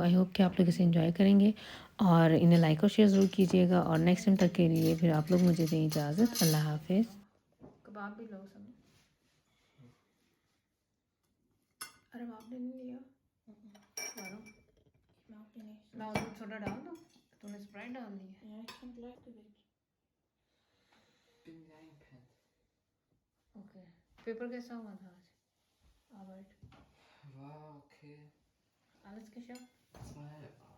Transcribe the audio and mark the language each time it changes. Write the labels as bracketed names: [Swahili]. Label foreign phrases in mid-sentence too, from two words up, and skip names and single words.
[English] I hope [Hindi] कि आप लोग इसे एंजॉय करेंगे और इन्हें लाइक और शेयर ज़रूर कीजिएगा। और नेक्स्ट टाइम तक के लिए फिर आप लोग मुझे दें इजाज़त। अल्लाह हाफिज़। कबाब भी लो सब। अरे आपने नहीं लिया मारो। मैं दूध सोडा डाल दूँ? तूने स्प्राइट डाल दी है। [German] Ja, ich kann gleichgewicht. Bin eingepennt. [Hindi] ओके। पेपर कैसा हुआ था आज? आवर्ट [German] War okay. alles geschafft? 2,5.